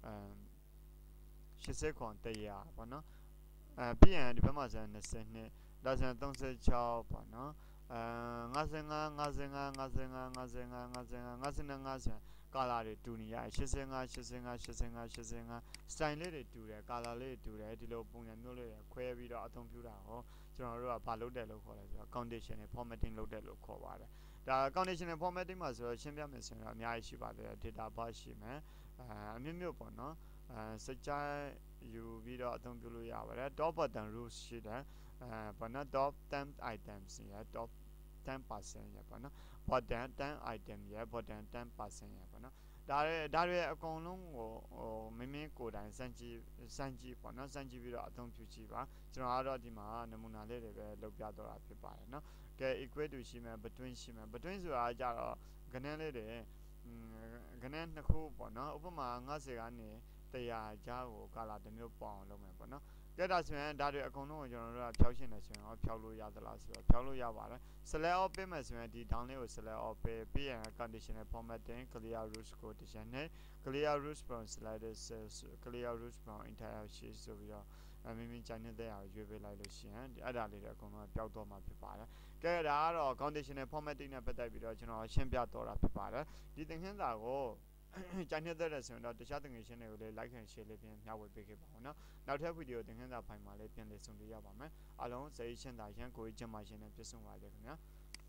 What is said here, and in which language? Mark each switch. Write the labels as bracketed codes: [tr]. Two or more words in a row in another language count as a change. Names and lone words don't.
[my] 80 ခွန်100ပေါ့နော်ပြီးရင်ဒီဘက်မှာဆိုရင်20နှစ်ဒါဆိုရင်36ပေါ့နော်55 55 55 55 55 55ဆိုရင်ကာလာတွေတူနေရတယ်85 85 85 85 style လေးတွေတူတယ်ကာလာလေးတွေတူတယ်ဒီလိုပုံစံမျိုးလေးတွေခွဲပြီးတော့အသုံးပြုတာဟောကျွန်တော်တို့ကဘာလုပ်တယ်လို့ခေါ်လဲဆိုတော့ [en] conditional formatting [my] လုပ်တယ်လို့ခေါ်ပါတယ်ဒါ [en] conditional formatting [my] မှာဆိုတော့ရှင်းပြမယ်ဆိုရင်တော့အများ ကြီးရှိပါတယ် [en] data bar [my] ရှိမယ်အမျိုးမျိုးပေါ့နော်စကြိုက်ယူပြီးတော့အသုံးပြုလို့ရပါတယ် [en] top button rules [my] ရှိတယ်ဘာနော် [en] top 10 items [my] ရ top 10% ရပေါ့နော် [en] button 10 item [my] ရ button 10% ရပေါ့နော်ဒါတွေအကုန်လုံးကိုမင်းကိုယ်တိုင်စမ်းကြ ည့်ပေါ့နော်စမ်းကြည့်ပြီးတော့အသုံးပြုကြည့်ပါကျွန်တော်ကတော့ဒီမှာနမူနာလေးတွေပဲလုပ်ပြတော့တာဖြစ်ပါတယ်နော်ကဲ [en] equate to [my] ရှိမယ် between ရှိမယ် between ဆိုတာကြတော့ခဏလေးတွေခဏနှစ် ခုပေါ့နော်ဥပမာ90ကနေ100ကြားကိုကာလာတစ်မျိုးပေါအောင်လုပ်မယ်ပေါ့နော်ကဲဒါဆိုရင်ဒါတွေအကုန်လုံးကိုကျွန်တော်တို့ကဖြောက်ရှင်းတယ်ဆိုရင်ဖြောက် လို့ရသလားဆိုတော့ဖြောက်လို့ရပါတယ် [en] select all [my] ပေးမယ်ဆိုရင်ဒီ down လေးကို [en] select all [my] ပေးပြီးရင် [en] conditional formatting clear rules [my] ကိုတခြားနဲ့ [en] clear rules from slider cells clear rules from entire sheet [my] ဆိုပြီးတော့မိမိကြိုင်နေတဲ့အားရွေးပေးလိုက်လို့ရှိရင်အဲ့ဒါလေးတွေအကုန်လုံးပျောက်တော့မှာဖြစ်ပါတယ်ကဲဒါကတော့ [en] conditional formatting [my] နဲ့ပတ်သက်ပြီးတော့ကျွန်တော်ရှင်းပြတော့တာဖြစ်ပါတယ်ဒီသင်ခန်းစာကိုကြိုင်နေတဲ့ဆိုရင်တော့တခြားသင်ငယ်ချင်းတွေကိုလည်း [en] like and share [my] လေးပြင်မျှဝေပေးခဲ့ပါဦးနော်နောက်ထပ်ဗီဒီယိုသင်ခန်းစာဖိုင်မှာလည်းပြန်လည်ဆုံတွေ့ရပါမယ်အားလုံးစိတ်ရှင်းတာရန်ကိုကျမ်းမာခြင်းနဲ့ပြည့်စုံပါစေခင်ဗျာ